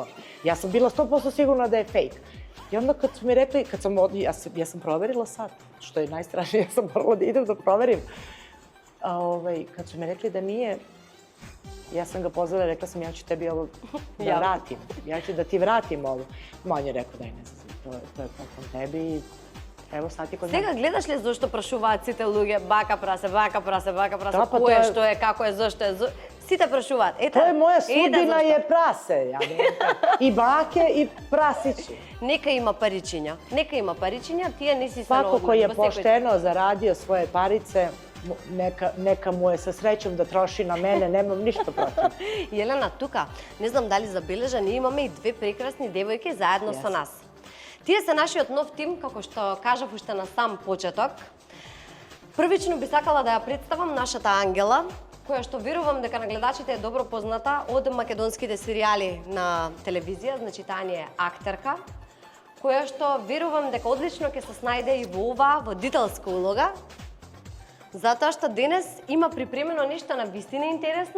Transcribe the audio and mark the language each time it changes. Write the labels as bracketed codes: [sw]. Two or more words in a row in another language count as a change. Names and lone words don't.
[sr] Ja sam bila 100% sigurna da je fake. I onda kad su mi rekli, ja sam proverila sad, što je najstrašnije, ja sam morala da idem da proverim. Kad su mi rekli da nije, ja sam ga pozvala i rekla sam ja ću tebi ovo da vratim. Ja ću da ti vratim ovo. On je rekao daj ne znam, to je poklon tebi i evo sad je kod mene. [mk] Сега гледаш ли зошто прашуваат сите луѓе бака прасе, кој е, што е, како е, зошто е, сите прашуваат. [sr] To je moja sudbina je prase, i bake i prasići. [mk] Нека има паричиња, тие не си стануват. [sr] Svako ko je pošteno zaradio svoje parice, neka mu je sa srećom da troši na mene, nemam ništa protiv. [mk] Јелена, тука, не знам дали забележа, ние имаме и две прекрасни девојки заедно со нас. Тие се нашиот нов тим, како што кажав уште на сам почеток. Првично би сакала да ја представам нашата Ангела, која што верувам дека на гледачите е добро позната од македонските серијали на телевизија, значи таа ни е актерка, која што верувам дека одлично ќе се снајде и во оваа водителска улога, Затоа што денес има припремено нешто на вистина интересно.